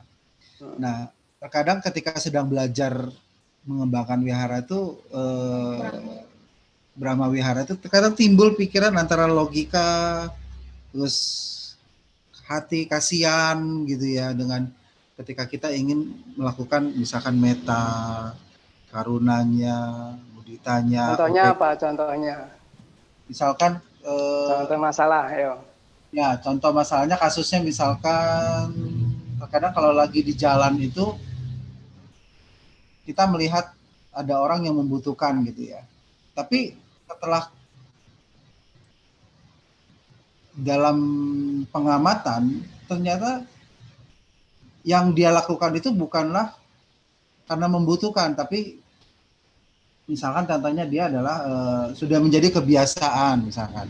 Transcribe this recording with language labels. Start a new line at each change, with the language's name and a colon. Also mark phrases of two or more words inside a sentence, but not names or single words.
Indonesian: Nah, terkadang ketika sedang belajar mengembangkan wihara itu
Pali: Brahma Wihara
Indonesian: itu terkadang timbul pikiran antara logika terus hati kasihan gitu ya, dengan ketika kita ingin melakukan misalkan metta, karunanya, muditanya. Contohnya apa? Contohnya? Misalkan contoh masalah, yo. Ya, contoh masalahnya kasusnya misalkan terkadang kalau lagi di jalan itu kita melihat ada orang yang membutuhkan gitu ya. Tapi setelah dalam pengamatan ternyata yang dia lakukan itu bukanlah karena membutuhkan, tapi misalkan contohnya dia adalah sudah menjadi kebiasaan misalkan.